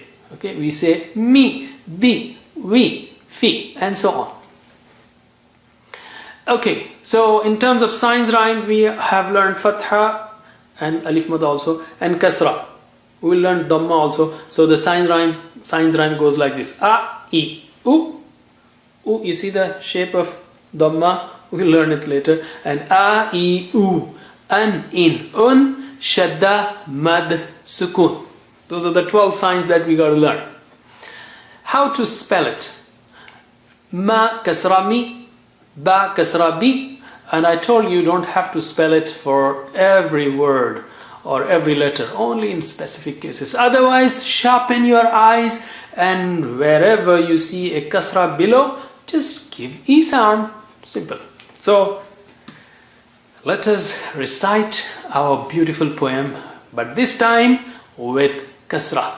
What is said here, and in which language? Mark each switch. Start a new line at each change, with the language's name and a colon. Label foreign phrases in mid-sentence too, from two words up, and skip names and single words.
English: Okay, we say mi, bi, we, fi, and so on. Okay, so in terms of signs rhyme, we have learned fatha and alif mad also, and kasra. We will learn dhamma also. So the signs rhyme goes like this: a, e, u. U, you see the shape of dhamma. We will learn it later. And a, e, u, an, in, un, shadda, mad, sukun. Those are the 12 signs that we got to learn. How to spell it? Ma kasra mi, ba kasra bi. And I told you don't have to spell it for every word or every letter, only in specific cases. Otherwise, sharpen your eyes, and wherever you see a kasra below, just give e sound. Simple. So let us recite our beautiful poem, but this time with kasra.